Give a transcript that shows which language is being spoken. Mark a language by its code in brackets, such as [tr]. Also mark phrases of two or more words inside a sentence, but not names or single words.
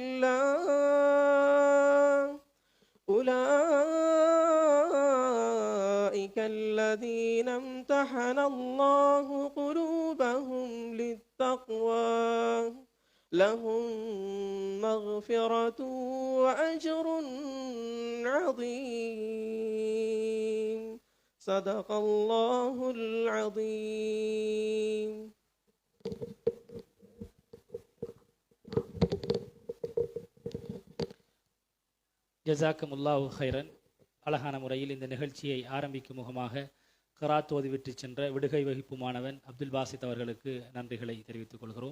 [ar] الله أولئك الذين امتحن الله قلوبهم للتقوى لهم مغفرة وأجر عظيم. صدق الله العظيم. جزاكم الله خيرا. [ta] அழகான முறையில் இந்த நிகழ்ச்சியை ஆரம்பிக்கும் முகமாக கராத் ஓதிவிட்டு சென்ற விடுகை வகுப்பு மாணவன் அப்துல் பாசித் அவர்களுக்கு நன்றிகளை தெரிவித்துக் கொள்கிறோம்.